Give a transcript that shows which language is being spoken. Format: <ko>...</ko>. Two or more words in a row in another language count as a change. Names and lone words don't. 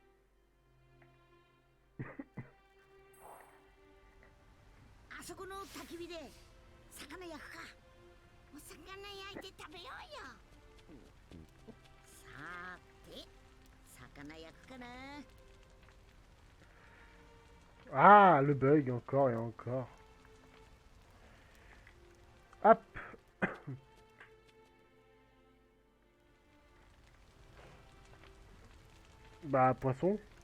<ja>あそこの焚き火で魚焼くか。お魚焼いて食べようよ。さーて、魚焼くかな。</ja> <fr>Ah, le bug, encore et encore. Hop. Bah, poisson.</fr>